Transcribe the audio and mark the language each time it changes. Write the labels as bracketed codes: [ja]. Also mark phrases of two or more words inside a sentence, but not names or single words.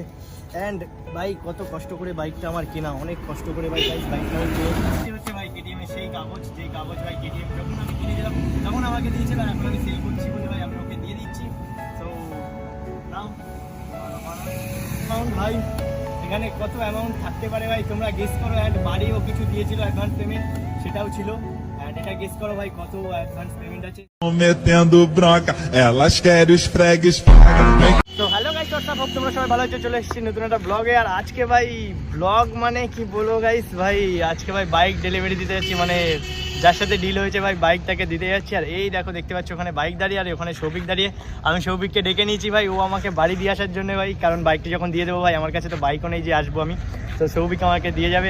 [bn] অ্যান্ড ভাই কত কষ্ট করে বাইকটা আমার কেনা, অনেক কষ্ট করে ভাই বাইকটা আমি কিনে হচ্ছে ভাই কেটিএম এর সেই কাগজ, যেই কাগজ ভাই কেটিএম যখন আমি কিনেছিলাম তখন আমাকে দিয়েছিল, এখন আমি সেল করছি বলে ভাই আমি ওকে দিয়ে দিচ্ছি। [en] so now amount [bn] ভাই এখানে কত অ্যামাউন্ট থাকতে পারে ভাই তোমরা গেস করো। অ্যান্ড বাড়িও কিছু দিয়েছিল [en] advance payment, [bn] সেটাও ছিল। এটা গেস করো ভাই কত [en] advance payment [bn] আছে। [pt] metendo bronca, elas querem os fregues. [bn] তো [en] hello guys, what's up, hope [bn] তোমরা সবাই ভালো আছো। চলে এসেছি নতুন একটা ব্লগে। আর আজকে ভাই ব্লগ মানে কি বলবো গাইস, ভাই আজকে ভাই [en] bike delivery [bn] দিতে যাচ্ছি, মানে যার সাথে ডিল হয়েছে ভাই বাইকটাকে দিতে যাচ্ছি। আর এই দেখো দেখতে পাচ্ছ ওখানে বাইক দাঁড়িয়ে, আর ওখানে সৌভিক দাঁড়িয়ে। আমি সৌভিককে ডেকে নিয়েছি ভাই, ও আমাকে বাড়ি দিয়ে আসার জন্য ভাই, কারণ বাইকটা যখন দিয়ে দেবো ভাই আমার কাছে তো বাইকও নেই যে আসবো আমি, তো সৌভিক আমাকে দিয়ে যাবে।